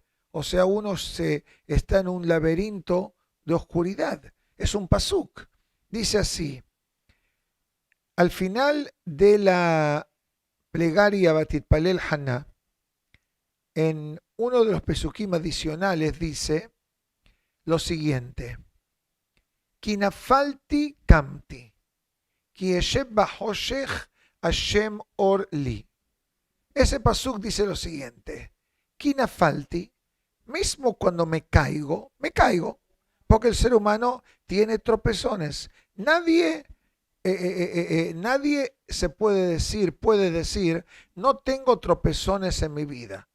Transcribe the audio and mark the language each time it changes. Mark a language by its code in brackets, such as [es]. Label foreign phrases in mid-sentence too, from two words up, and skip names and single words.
[es] O sea, uno está en un laberinto de oscuridad. Es un pasuk. Dice así, al final de la plegaria [he] ותתפלל חנה, [es] en uno de los pesukim adicionales dice lo siguiente, [he] כי נפלתי קמתי, כי אשב בחשך השם אור לי. [es] Ese pasuk dice lo siguiente, Kinafalti, mismo cuando me caigo, porque el ser humano tiene tropezones. Nadie se puede decir, no tengo tropezones en mi vida.